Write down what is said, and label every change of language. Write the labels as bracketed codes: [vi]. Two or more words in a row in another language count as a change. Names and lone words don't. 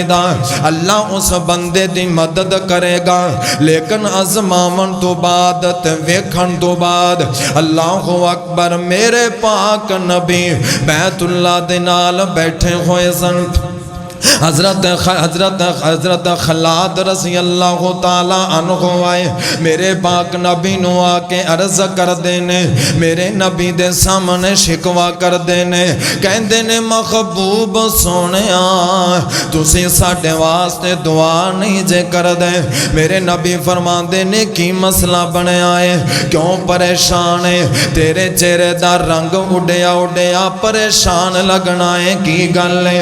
[pa] اللہ اس بندے دی مدد کرے گا لیکن آزماون توں بعد تے ویکھن توں بعد [ar] الله أكبر [pa] میرے پاک نبی بیت اللہ دے نال بیٹھے ہوئے سن. حضرت خلاد [ar] رضي الله تعالى عنه [pa] آئے میرے پاک نبی نوں آ کے عرض کر دینے میرے نبی دے سامنے شکوہ کر دینے کہندے نے محبوب سوہنیا تسی ساڈے واسطے دعا نہیں جے کر دے. मेरे नबी फरमांदे ने की मसला बनया है क्यों परेशान है तेरे चेहरे दा रंग उड़िया उड़िया परेशान लगना है की गल है।